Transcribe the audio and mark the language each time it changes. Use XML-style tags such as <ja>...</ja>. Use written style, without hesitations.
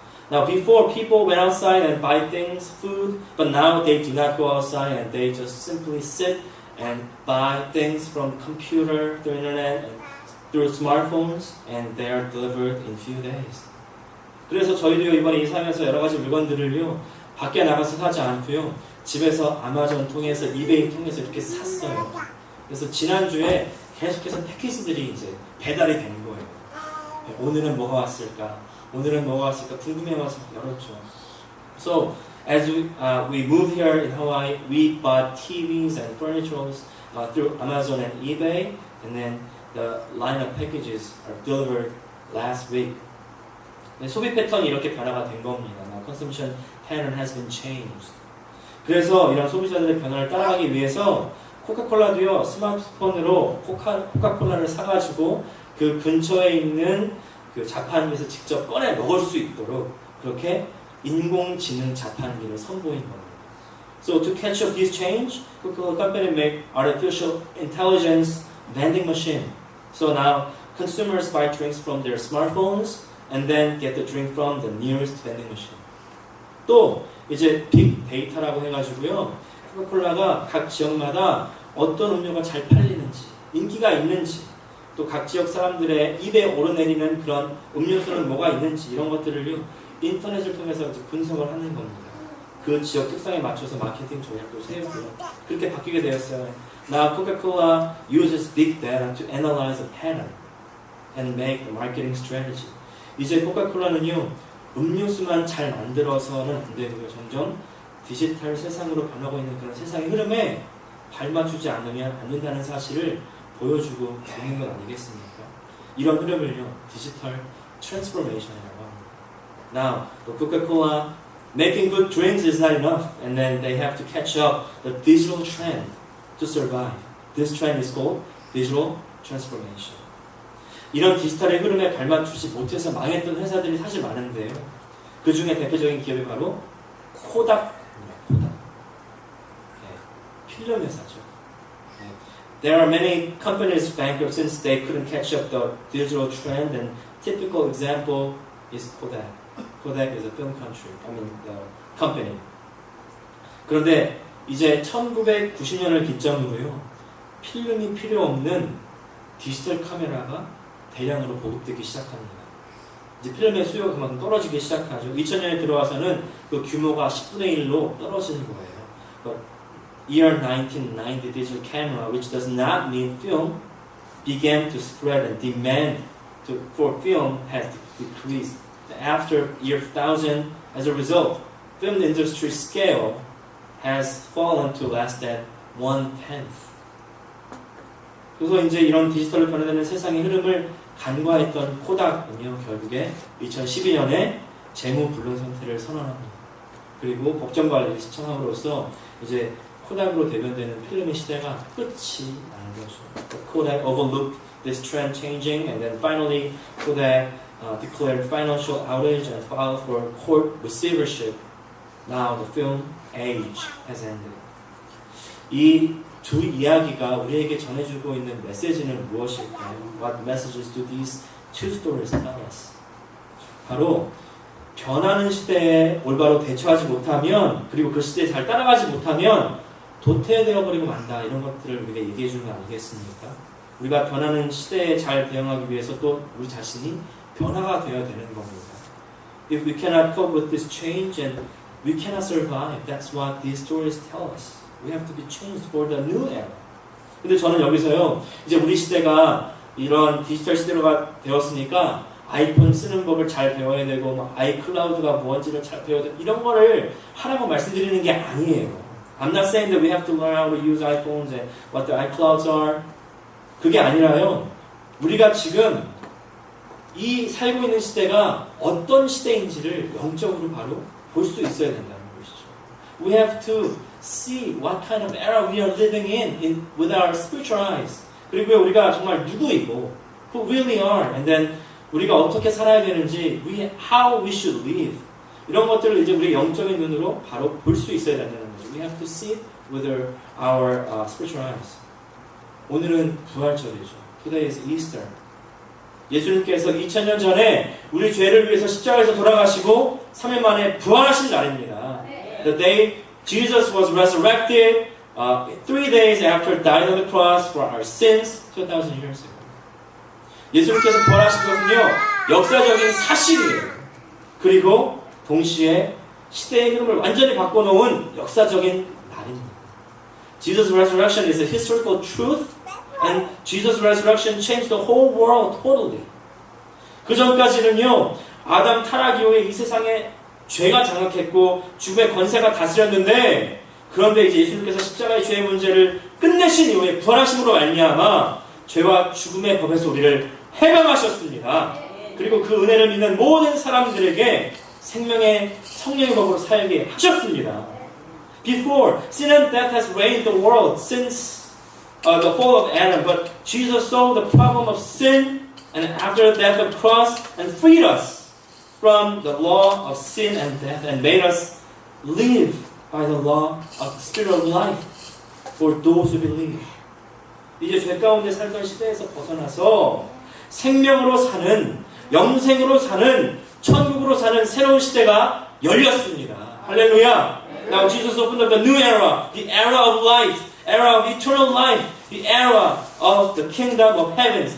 <en>Now, before people went outside and buy things, food, but now they do not go outside and they just simply sit and buy things from computer, through internet, and through smartphones, and they are delivered in few days.</en> <ko>그래서 저희도 이번에 이사하면서 여러 가지 물건들을요, 밖에 나가서 사지 않고요, 집에서 아마존 통해서, 이베이 통해서 이렇게 샀어요. 그래서 지난주에 계속해서 패키지들이 이제 배달이 된 거예요. 오늘은 뭐가 왔을까? 오늘은 뭐가 왔을까? 궁금해와서 열었죠.</ko> <en>So, as we moved here in Hawaii, we bought TVs and furniture through Amazon and eBay, and then the line of packages are delivered last week.</en> <ko>소비 패턴이 이렇게 변화가 된 겁니다.</ko> <en>Now, consumption pattern has been changed.</en> <ko>그래서 이런 소비자들의 변화를 따라가기 위해서 코카콜라도요, 스마트폰으로 코카콜라를 사가지고 그 근처에 있는 그 자판기에서 직접 꺼내 먹을 수 있도록 그렇게 인공지능 자판기를 선보인 겁니다.</ko> <en>So to catch up this change, Coca-Cola Company made artificial intelligence vending machine. So now consumers buy drinks from their smartphones and then get the drink from the nearest vending machine.</en> <ko>또 이제 빅 데이터라고 해가지고요, 코카콜라가 각 지역마다 어떤 음료가 잘 팔리는지, 인기가 있는지, 또 각 지역 사람들의 입에 오르내리는 그런 음료수는 뭐가 있는지 이런 것들을요, 인터넷을 통해서 이제 분석을 하는 겁니다. 그 지역 특성에 맞춰서 마케팅 전략도 세우고요. 그렇게 바뀌게 되었어요.</ko> <en>Now Coca-Cola uses big data to analyze the pattern and make the marketing strategy.</en> <ko>이제 코카콜라는요, 음료수만 잘 만들어서는 안 되고요. 점점 디지털 세상으로 변하고 있는 그런 세상의 흐름에 발맞추지 않으면 안 된다는 사실을 보여주고 있는 건 아니겠습니까? 이런 흐름을요, 디지털 트랜스포메이션이라고 합니다.</ko> <en>Now, the Coca-Cola Making good drinks is not enough, and then they have to catch up the digital trend to survive. This trend is called digital transformation.</en> <ko>이런 디지털의 흐름에 발맞추지 못해서 망했던 회사들이 사실 많은데요. 그 중에 대표적인 기업이 바로 코닥입니다. 코닥. 네, 필름 회사죠. 네.</ko> <en>There are many companies bankrupt since they couldn't catch up the digital trend, and typical example is Kodak. Kodak is a film company.</en> <ko>그런데 이제 1990년을 기점으로요, 필름이 필요 없는 디지털 카메라가 대량으로 보급되기 시작합니다. 이제 필름의 수요가 그만큼 떨어지기 시작하죠. 2000년에 들어와서는 그 규모가 10분의 1로 떨어지는 거예요.</ko> <en>But year 1990, digital camera, which does not need film, began to spread, and demand for film has decreased. After year 2000, as a result, film industry scale has fallen to less than 1/10.</en> <ko>그래서 이제 이런 디지털로 변화되는 세상의 흐름을 간과했던 코닥은요, 결국에 2012년에 재무 불능 상태를 선언합니다. 그리고 법정 관리를 신청함으로써 이제 코닥으로 대변되는 필름의 시대가 끝이 나는 거죠.</ko> <en>Kodak overlooked this trend changing, and then finally Kodak declared financial outage and filed for court receivership. Now the film age has ended.</en> <ko>이 두 이야기가 우리에게 전해주고 있는 메시지는 무엇일까요?</ko> <en>What messages do these two stories tell us?</en> <ko>바로 변하는 시대에 올바로 대처하지 못하면, 그리고 그 시대에 잘 따라가지 못하면 도태되어 버리고 만다, 이런 것들을 우리가 얘기해 주는 거 아니겠습니까? 우리가 변하는 시대에 잘 대응하기 위해서 또 우리 자신이 변화가 되어야 되는 겁니다.</ko> <en>If we cannot cope with this change, and we cannot survive. That's what these stories tell us. We have to be changed for the new era.</en> <ko>근데 저는 여기서요, 이제 우리 시대가 이런 디지털 시대가 되었으니까 아이폰 쓰는 법을 잘 배워야 되고, 막 아이클라우드가 뭔지를 잘 배워야 되고, 이런 거를 하라고 말씀드리는 게 아니에요.</ko> <en>I'm not saying that we have to learn how to use iPhones and what the iClouds are.</en> <ko>그게 아니라요, 우리가 지금 이 살고 있는 시대가 어떤 시대인지를 영적으로 바로 볼 수 있어야 된다는 것이죠.</ko> <en>We have to see what kind of era we are living in with our spiritual eyes.</en> <ko>그리고 우리가 정말 누구이고,</ko> <en>who really are, and then</en> <ko>우리가 어떻게 살아야 되는지,</ko> <en>how we should live.</en> <ko>이런 것들을 이제 우리 영적인 눈으로 바로 볼 수 있어야 된다는 거죠.</ko> <en>We have to see it with our spiritual eyes.</en> <ko>오늘은 부활절이죠.</ko> <en>Today is Easter.</en> <ko>예수님께서 2000년 전에 우리 죄를 위해서 십자가에서 돌아가시고 3일 만에 부활하신 날입니다.</ko> <en>The day Jesus was resurrected 3 days after dying on the cross for our sins 2,000 years ago.</en> <ko>예수님께서 부활하신 것은요, 역사적인 사실이에요. 그리고 동시에 시대의 흐름을 완전히 바꿔놓은 역사적인 날입니다.</ko> <en>Jesus' resurrection is a historical truth, and Jesus' resurrection changed the whole world totally.</en> <ko>그 전까지는요, 아담 타락 이후에 이 세상에 죄가 장악했고 죽음의 권세가 다스렸는데, 그런데 이제 예수님께서 십자가의 죄의 문제를 끝내신 이후에 부활하심으로 말미암아 죄와 죽음의 법에서 우리를 해방하셨습니다. 그리고 그 은혜를 믿는 모든 사람들에게 생명의 성령의 법으로 살게 하셨습니다.</ko> <en>Before, sin and death has reigned the world since the fall of Adam, but Jesus saw the problem of sin, and after the death of the cross, and freed us from the law of sin and death, and made us live by the law of the Spirit of life for those who believe.</en> <ko>이제 죄 가운데 살던 시대에서 벗어나서 생명으로 사는, 영생으로 사는, 천국으로 사는 새로운 시대가 열렸습니다. 할렐루야!</ko> <en>Now Jesus opened up a new era, the era of life, era of eternal life, the era of the kingdom of heavens.</en>